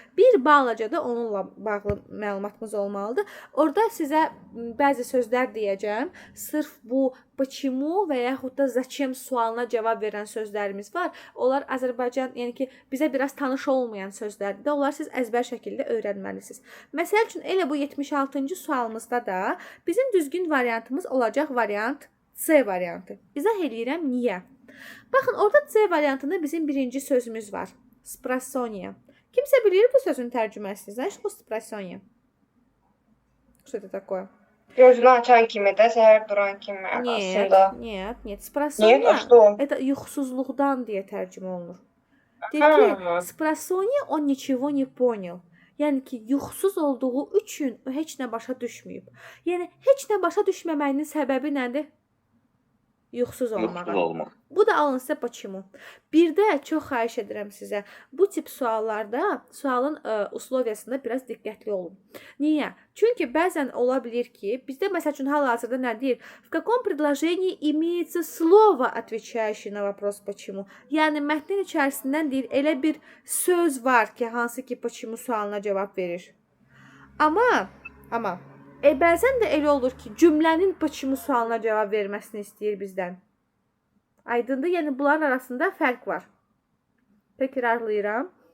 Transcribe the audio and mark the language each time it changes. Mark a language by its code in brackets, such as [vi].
[az] Bir balaca da onunla bağlı məlumatımız olmalıdır. Orada sizə bəzi sözlər deyəcəm. Sırf bu почему və yaxud da zачем sualına cavab verən sözlərimiz var. Onlar Azərbaycan, yəni ki, bizə biraz tanış olmayan sözlərdir. Onlar siz əzbər şəkildə öyrənməlisiniz. Məsəl üçün elə bu 76-cı sualımızda da bizim düzgün variantımız olacaq variant C variantı. İzah eləyirəm niyə? Baxın, orada C variantında bizim birinci sözümüz var. Sprasoniya. Kimsə bilir bu sözün tərcüməsini? [ru] Знаешь, что sprasoniya? Что это такое? [az] Gözünü açan kimi də, səhər duran kimi aslında. [ru] Нет. Sprasoniya. Нет, а что? Это [az] yuxusuzluqdan deyə tərcümə olunur. Deyir ki, sprasoniya [ru] on nичего не понял. [az] Yəni ki, yuxusuz olduğu üçün o heç nə başa düşməyib. Yəni, heç nə başa düşməməyinin səbəbi nədir? Yuxusuz olmaq. Bu da alın sizə почему. Bir də çox xahiş edirəm sizə, bu tip suallarda sualın usloviyasında biraz diqqətli olun. Niyə? Çünki bəzən ola bilir ki, bizdə məsəl üçün hal-hazırda nə deyir? [ru] В каком предложении имеется слово, отвечающее на вопрос почему? [az] Yəni mətnin içərisindən deyir, elə bir söz var ki, hansı ki почему sualına cavab verir. Amma bəzən də elə olur ki, cümlənin почему sualına cavab verməsini istəyir bizdən. Aydındır? Yəni bunların arasında fərq var. Təkrarlayıram.